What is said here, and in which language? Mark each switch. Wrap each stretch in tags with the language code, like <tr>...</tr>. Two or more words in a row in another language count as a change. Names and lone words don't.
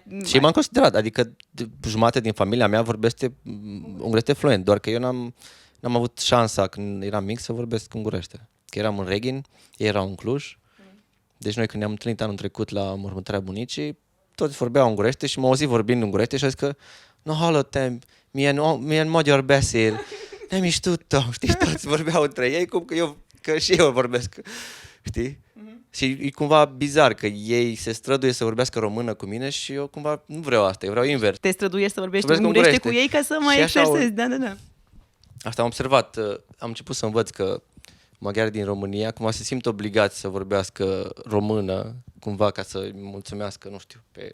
<ro>Și m-am considerat, adică jumătate din familia mea vorbește ungurește fluent, doar că eu n-am avut șansa când eram mic să vorbesc ungurește. Că eram în Reghin, ei erau în Cluj, deci noi când ne-am întâlnit anul trecut la mormântarea bunicii, toți vorbeau ungurește și m-au auzit vorbind ungurește și a zis că no,</ro> <hu>hallottam, milyen magyar beszél, nem is tudtam,</hu> <ro>știi, toți vorbeau între ei, cum că și eu vorbesc, știi? Și e cumva bizar că ei se străduie să vorbească română cu mine și eu cumva nu vreau asta, eu vreau invers. Te străduiești să vorbești Vorbesc ungurește cu ungurește. ei ca să mai Și așa exersezi, da. Asta am observat, am început să învăț că maghiarii din România cumva se simt obligați să vorbească română, cumva ca să-i mulțumească, nu știu, pe...</ro>